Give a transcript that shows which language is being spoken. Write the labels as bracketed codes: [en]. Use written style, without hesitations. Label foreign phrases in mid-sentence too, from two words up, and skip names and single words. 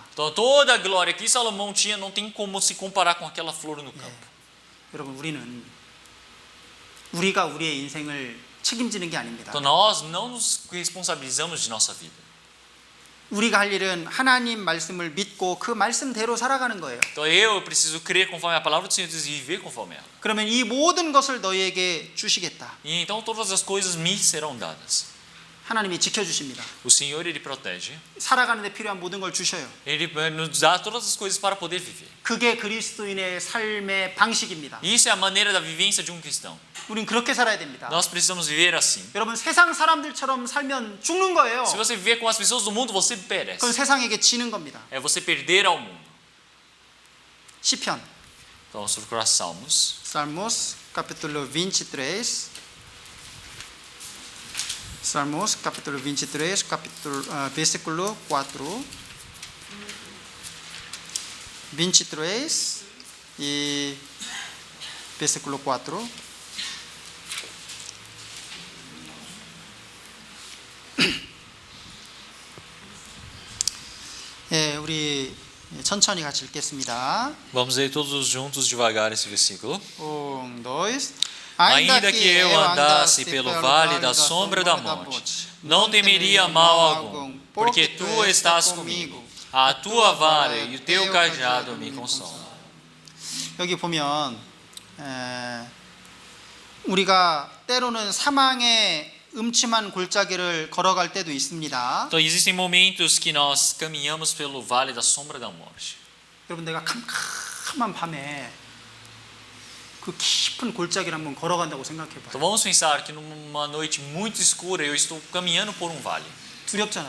[pt] Então, toda a glória que Salomão tinha não tem como se comparar com aquela flor no campo. [ko] 여러분 우리가 우리의 인생을 책임지는 게 아닙니다. [pt] Então, nós não nos responsabilizamos de nossa vida. [ko] 우리가 할 일은 하나님 말씀을 믿고 그 말씀대로 살아가는 거예요. [pt] Então, eu preciso crer conforme a palavra do Senhor Deus e viver conforme ela. [ko] 그러면 이 모든 것을 너희에게 주시겠다. [pt] E então todas as coisas me serão dadas. [ko] 하나님이 지켜주십니다. [pt] O Senhor, Ele protege. [ko] 살아가는 데 필요한 모든 걸 주셔요. [pt] Ele nos dá todas as coisas para poder viver. [ko] 그게 그리스도인의 삶의 방식입니다. [pt] Isso é a maneira da vivência de um cristão. [ko] 우린 그렇게 살아야 됩니다. [pt] Nós precisamos viver assim. [ko] 여러분 세상 사람들처럼 살면 죽는 거예요. [pt] Se você viver com as pessoas do mundo, você perece. [ko] 그건 세상에게 지는 겁니다. [pt] É você perder ao mundo. [ko] 시편 [pt] Então, vamos procurar Salmos. Salmos capítulo 23. Salmos capítulo 23, versículo 4. 23 e versículo 4. 예, 우리 천천히 같이 읽겠습니다. Vamos ler todos juntos devagar esse versículo. 1, 2. Ainda que eu andasse pelo vale da sombra da morte, não temeria mal algum, porque tu estás comigo. A tua vara e o teu cajado me consolam. [ko] 여기 보면 우리가 때로는 사망의 음침한 골짜기를 걸어갈 때도 있습니다. [pt] Então existem momentos que nós caminhamos pelo vale da sombra da morte. [ko] 여러분 내가 캄캄한 밤에 그 깊은 골짜기를 한번 걸어간다고 생각해 봐요. [pt] Então vamos pensar que numa noite muito escura eu estou caminhando por um vale. [ko] 두렵잖아요.